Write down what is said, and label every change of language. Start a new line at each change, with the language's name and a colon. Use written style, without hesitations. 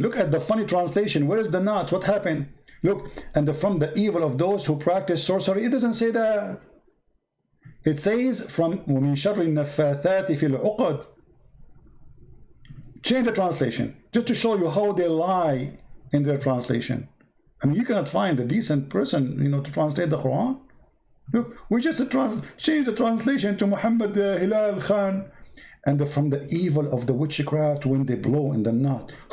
English: Look at the funny translation. Where is the not? What happened? Look, and from the evil of those who practice sorcery. It doesn't say that. It says from
Arabic: وَمِن شَرِّ النَّفَّاثَاتِ فِي الْعُقَدِ.
English: Change the translation, just to show you how they lie in their translation. I mean, you cannot find a decent person, you know, to translate the Quran. Look, we just change the translation to Muhammad Hilal Khan. And from the evil of the witchcraft when they blow in the knot.